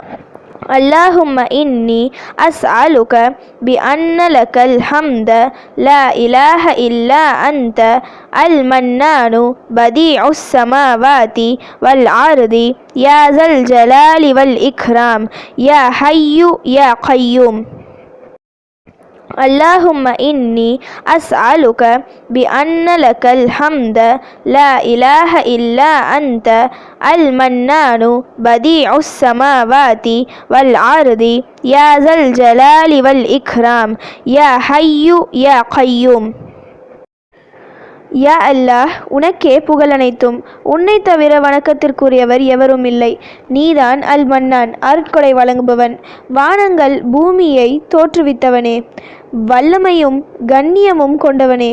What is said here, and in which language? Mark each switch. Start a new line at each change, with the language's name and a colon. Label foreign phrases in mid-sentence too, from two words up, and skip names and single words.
Arabic: اللهم إني أسألك بأن لك الحمد لا إله إلا أنت المنان بديع السماوات والأرض يا ذا الجلال والإكرام يا حي يا قيوم. اللهم إني أسألك بأن لك الحمد لا إله إلا أنت المنان بديع السماوات والأرض يا ذا الجلال والإكرام يا حي يا قيوم.
Tamil: யா அல்லாஹ், உனக்கே புகழனைத்தும். உன்னை தவிர வணக்கத்திற்குரியவர் எவரும் இல்லை. நீதான் அல் மன்னான், அருட்கொடை வழங்குபவன். வானங்கள் பூமியை தோற்றுவித்தவனே, வல்லமையும் கண்ணியமும் கொண்டவனே.